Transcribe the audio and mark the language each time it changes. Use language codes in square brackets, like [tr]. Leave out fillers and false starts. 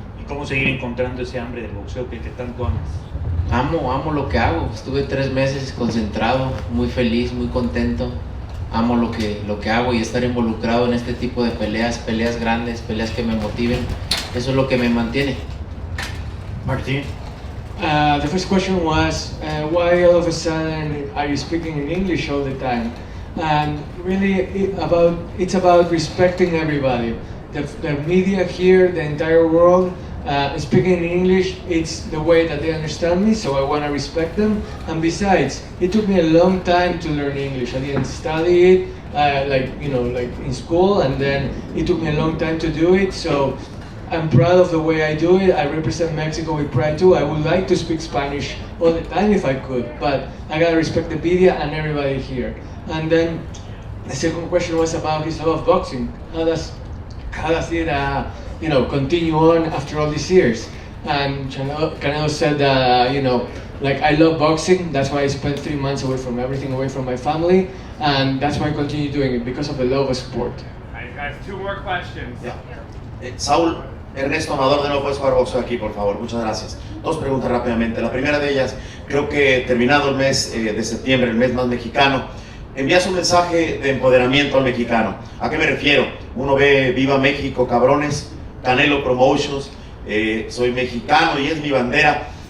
[es] ¿Y cómo seguir encontrando ese hambre del boxeo que tanto amas? Amo lo que hago, estuve 3 meses concentrado, muy feliz, muy contento. Amo lo que hago y estar involucrado en este tipo de peleas grandes, peleas que me motiven, eso es lo que me mantiene. [en] Martin? The first question was, why all of a sudden are you speaking in English all the time? And really, it's about respecting everybody. The media here, the entire world, speaking in English, it's the way that they understand me, so I want to respect them. And besides, it took me a long time to learn English. I didn't study it, like in school, and then it took me a long time to do it. So I'm proud of the way I do it. I represent Mexico with pride too. I would like to speak Spanish all the time if I could, but I gotta respect the media and everybody here. And then the second question was about his love of boxing. How does it continue on after all these years? And Canelo said that like, I love boxing. That's why I spent 3 months away from everything, away from my family, and that's why I continue doing it, because of the love of sport. All right, guys, 2 more questions. Yeah. [es] Saúl, Ernesto Amador, de nuevo puedes jugar boxeo aquí, por favor. Muchas gracias. 2 preguntas rápidamente. La primera de ellas, creo que terminado el mes de septiembre, el mes más mexicano, envías un mensaje de empoderamiento al mexicano. ¿A qué me refiero? Uno ve Viva México, cabrones, Canelo Promotions, soy mexicano y es mi bandera.